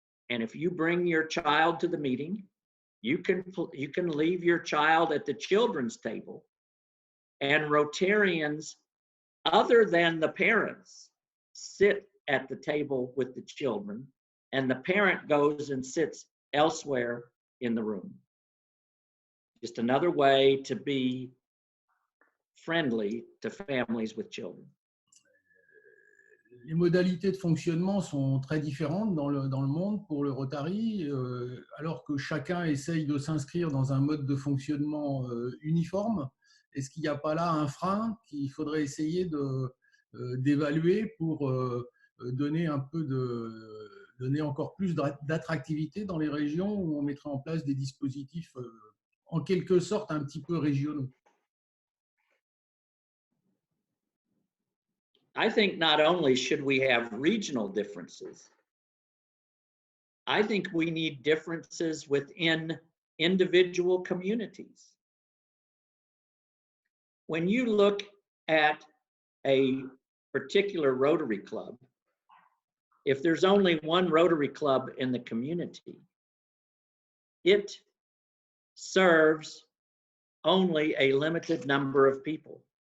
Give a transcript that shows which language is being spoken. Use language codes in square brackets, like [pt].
[en] And if you bring your child to the meeting, you can leave your child at the children's table, and Rotarians, other than the parents, sit at the table with the children, and the parent goes and sits elsewhere in the room. Just another way to be friendly to families with children. [fr] Les modalités de fonctionnement sont très différentes dans le monde pour le Rotary, alors que chacun essaye de s'inscrire dans un mode de fonctionnement uniforme. Est-ce qu'il n'y a pas là un frein qu'il faudrait essayer d'évaluer pour donner encore plus d'attractivité dans les régions où on mettrait en place des dispositifs en quelque sorte un petit peu régionaux? [en] I think not only should we have regional differences, I think we need differences within individual communities. When you look at a particular Rotary club, if there's only one Rotary club in the community, it serves only a limited number of people.